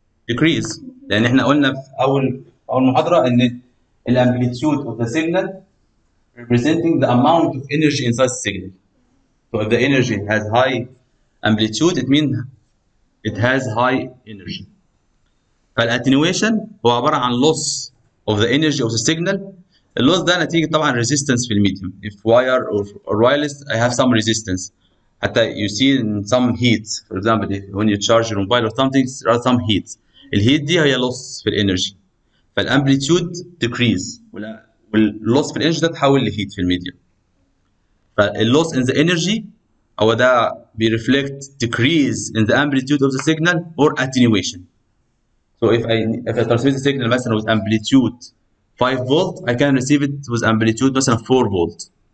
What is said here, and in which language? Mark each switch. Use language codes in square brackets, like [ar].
[en] Decrease. [ar] لأن إحنا قلنا في أول محاضرة إن [en] الامplitude of the signal representing the amount of energy inside the signal. So if the energy has high amplitude, it means it has high energy. [ar] فالاتنيويشن هو عباره عن [en] loss of the energy of the signal. [ar] اللوس ده نتيجه طبعا resistance في الميديum. [en] If wire or wireless, I have some resistance. [ar] حتى [en] you see in some heat, for example, when you charge your mobile or something, there are some heat. [ar] الهيت دي هي loss في الانرجي. فالامبليتيود decrease واللوس في الانرجي ده تحول لهيت في الميديم. فاللوس [en] in the energy [ar] هو ده بيرفلكت [en] decrease in the amplitude of the signal or attenuation. So if I transmit the signal [ar] مثلا [en] with amplitude 5 volt, I can receive it with amplitude مثلا 4 volt.